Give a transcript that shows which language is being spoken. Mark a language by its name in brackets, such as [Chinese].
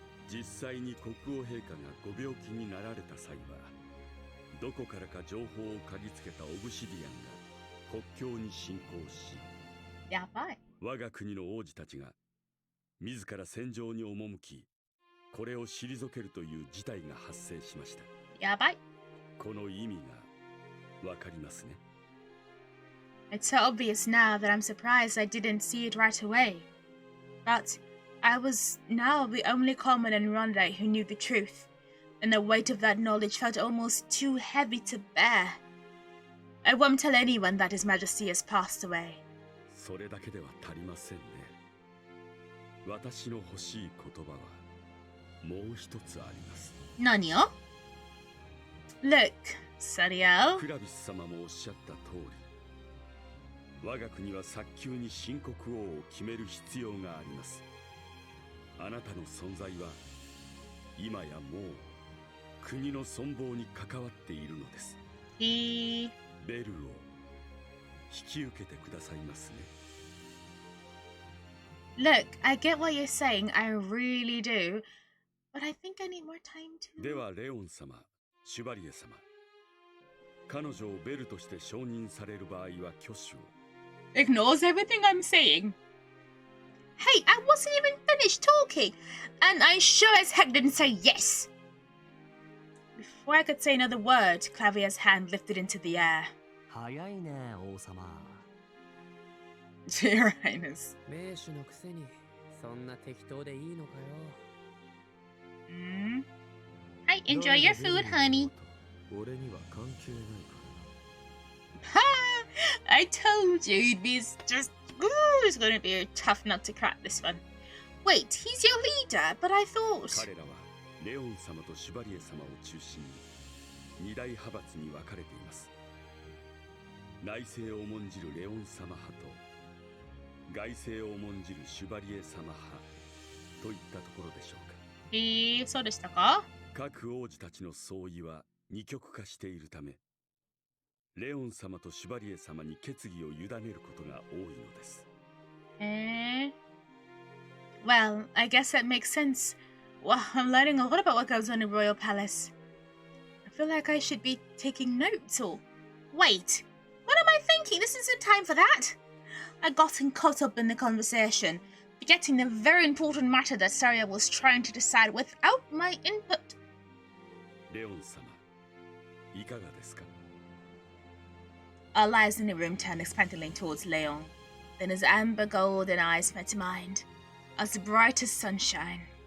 [Japanese] 実際に国王陛下がご病気になられた際はどこからか情報を嗅ぎつけたオブシディアンが国境に侵攻し、やばい。我が国の王子たちが自ら戦場に赴きこれを退けるという事態が発生しました。やばい。この意味がわかりますね。 [English] It's so obvious now that I'm surprised I didn't see it right away. But I was now the only common in Rondai who knew the truth, and the weight of that knowledge felt almost too heavy to bear. I won't tell anyone that His Majesty has passed away. [Japanese] それだけでは足りませんね。私の欲しい言葉はもう一つあります。何よ? [English] Look, Sariel. [Japanese] クラビス様もおっしゃった通り、我が国は早急に新国王を決める必要があります。あなたの存在は今やもう国の存亡に関わっているのです。ベルを引き受けてくださいますね。 [English] Look, I get what you're saying, I really do. But I think I need more time to... [Japanese] ではレオン様、シュバリエ様、彼女をベルとして承認される場合は挙手を。 [English] Ignores everything I'm saying. Hey, I wasn't even finished talking, and I sure as heck didn't say yes. Before I could say another word, Clavier's hand lifted into the air. [Japanese] 早いね、王様。 [English] Dear Highness. [Japanese] 名手のくせにそんな適当でいいのかよ。 [English] Hi, enjoy your food, honey. [Japanese] 俺には関係ないか [English] Ha! I told you he'd be just... Ooh, it's gonna be a tough nut to crack, this one. Wait, he's your leader, but I thought... [Japanese] 彼らはレオン様とシュバリエ様を中心に二大派閥に分かれています。内政を重んじるレオン様派と外政を重んじるシュバリエ様派といったところでしょうか。そうでしたか？各王子たちの相違は二極化しているため、レオン様とシュバリエ様に決議を委ねることが多いのです。 [English] Well, I guess that makes sense. Well, I'm learning a lot about what goes on in Royal Palace. I feel like I should be taking notes or... Wait, what am I thinking? This isn't time for that. I gotten caught up in the conversation, forgetting the very important matter that Saria was trying to decide without my input. [Japanese] レオン様、いかがですか？ [English] Our lives in the room turned expectantly towards Leon. Then his amber golden eyes met mine, as bright as sunshine.